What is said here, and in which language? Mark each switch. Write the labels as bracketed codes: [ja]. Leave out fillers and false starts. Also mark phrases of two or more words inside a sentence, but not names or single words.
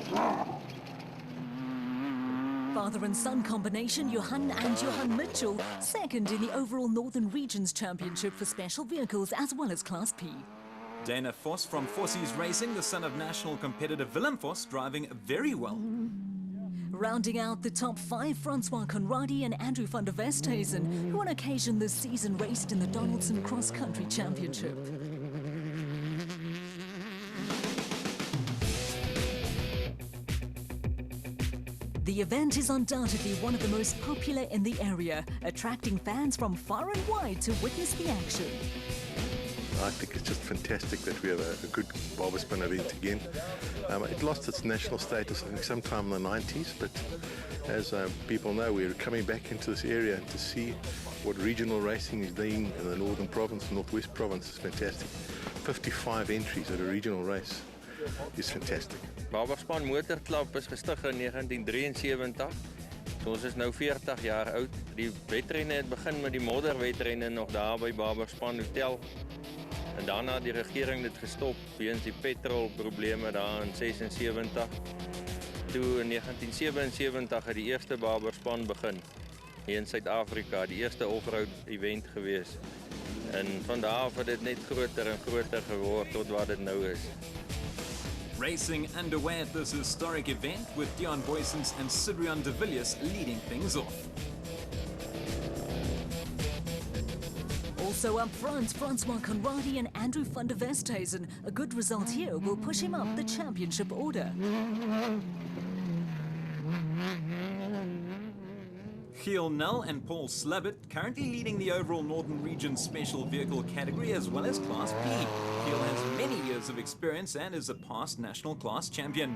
[en] Father and son combination, Johan and Johan Mitchell, second in the overall Northern Regions Championship for special vehicles as well as Class P. Dana Vos from Fossies Racing, the son of national competitor Willem Vos, driving very well. Rounding out the top five, Francois Conradi and Andrew van der Westhuizen, who on occasion this season raced in the Donaldson Cross Country Championship. The event is undoubtedly one of the most popular in the area, attracting fans from far and wide to witness the action. I think it's just fantastic that we have a good barber spin event again. It lost its national status, I think, sometime in the 90s, but as people know, we're coming back into this area to see what regional racing is doing in the Northern Province, Northwest Province. Is fantastic. 55 entries at a regional race is fantastic. [af] Barberspan Motorklub is gestig in 1973. So ons is nou 40 jaar oud. Die wedrenne het begin met die modderwedrenne nog daar by Barberspan Hotel. En daarna die regering dit gestop weens die petrolprobleme daar in 76. Toe in 1977 het die eerste Barberspan begin hier in Suid-Afrika, die eerste [en] off-road event [af] gewees. En van daar af het dit net groter en groter geword tot wat dit nou is. [en] Racing underway at this historic event with Dion Boysens and Sidrian de Villiers leading things off. Also up front, Francois Conradi and Andrew van der Westhuizen. A good result here will push him up the championship order. Giel Null and Paul Slabbert currently leading the overall Northern Region Special Vehicle category as well as Class P. Giel has many years of experience and is a past national class champion.